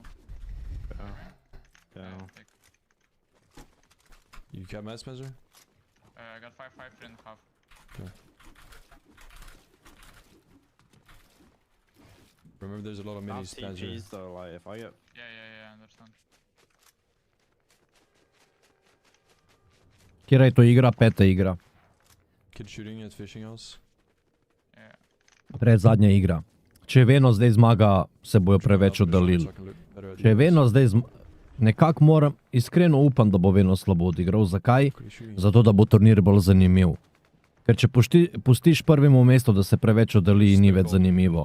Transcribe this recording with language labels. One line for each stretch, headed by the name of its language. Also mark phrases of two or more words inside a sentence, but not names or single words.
English: Yeah. You cap mass, Spencer? I got 5, 3.5. Okay. Remember, there's a lot of minis, Spencer. TPs though, like if I get... Yeah, I understand.
Slovenian: Kjera je to igra? 5. igra.
English: Kid shooting at fishing house. Yeah.
Slovenian: Predzadnja igra. Če Veno zdaj zmaga, se bojo preveč oddaljili. Če Veno zdaj nekako moram, iskreno upam, da bo Veno slabo odigral. Zakaj? Zato, da bo turnir bolj zanimiv. Ker če pustiš prvemu mestu, da se preveč oddalji, ni več zanimivo.